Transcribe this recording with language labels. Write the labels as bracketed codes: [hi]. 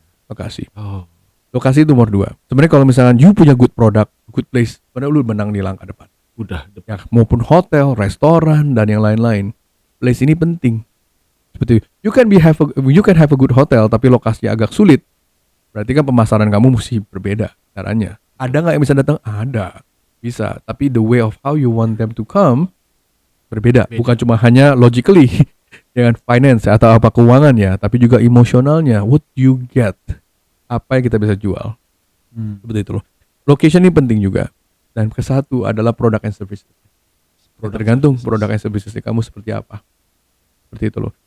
[id] Lokasi. Lokasi itu nomor 2. Sebenarnya kalau misalkan you punya [en] good product, good place, [id] sebenarnya lu menang di langkah depan. Udah. Ya, maupun hotel, restoran, dan yang lain-lain. Place ini penting. [en] Seperti you can have a good hotel, [id] tapi lokasinya agak sulit. Berarti kan pemasaran kamu mesti berbeda caranya. Ada nggak yang bisa datang? Ada, bisa. [en] Tapi the way of how you want them to come berbeda. [id] Bukan cuma hanya logically, dengan finance atau apa keuangan ya, tapi juga emosionalnya. [en] What you get, [id] apa yang kita bisa jual. Seperti itu loh. Location ini penting juga. Dan kesatu adalah product and service. Tergantung product and service kamu seperti apa. Seperti itu loh.